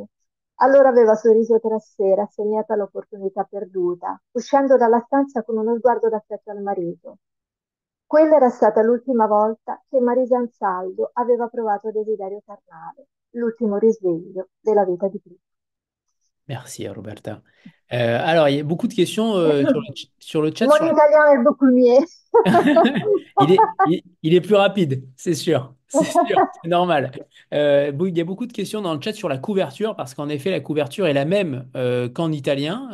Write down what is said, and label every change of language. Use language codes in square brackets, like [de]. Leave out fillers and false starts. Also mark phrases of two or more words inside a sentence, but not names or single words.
[it] Allora aveva sorriso tra sé, rassegnata all'opportunità perduta, uscendo dalla stanza con uno sguardo d'affetto al marito. Quella era stata l'ultima volta che Marisa Ansaldo aveva provato desiderio carnale, l'ultimo risveglio della vita di Cristo. [fr] Merci, Roberta. Alors, il y a beaucoup de questions sur le chat Mon sur la. italien est beaucoup mieux. Il est plus rapide, c'est sûr. C'est sûr, c'est normal. Il y a beaucoup de questions dans le chat sur la couverture, parce qu'en effet, la couverture est la même qu'en italien.